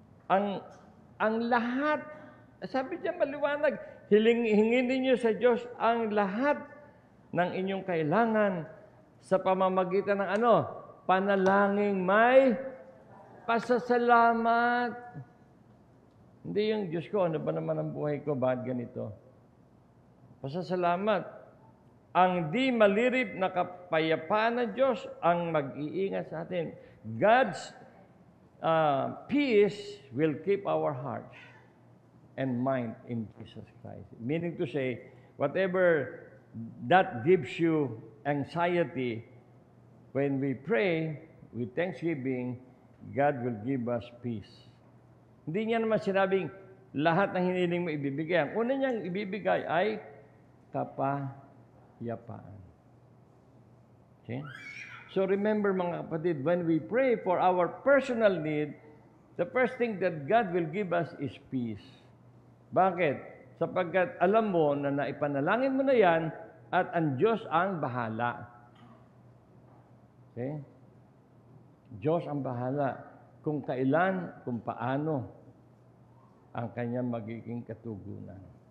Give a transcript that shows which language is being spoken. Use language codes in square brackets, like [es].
[tl] Ang lahat, sabi niya maliwanag, hingin ninyo sa Diyos ang lahat ng inyong kailangan sa pamamagitan ng panalangin may pasasalamat. Hindi yung Diyos ko, ano ba naman ang buhay ko, bakit ganito? Pasasalamat. Ang di malirip na kapayapaan ng Diyos ang mag-iingat sa atin. [en] God's peace will keep our hearts and mind in Jesus Christ. Meaning to say, whatever that gives you anxiety, when we pray with thanksgiving, God will give us peace. [tl] Hindi niya naman sinabing lahat ng hiniling mo ibibigay. Ang una niyang ibibigay ay kapayapaan. [en] Okay? So remember [tl] mga kapatid, [en] when we pray for our personal need, the first thing that God will give us is peace. [tl] Bakit? Sapagkat alam mo na naipanalangin mo na yan at ang Diyos ang bahala. Okay? Diyos ang bahala kung kailan, kung paano ang kanyang magiging katugunan.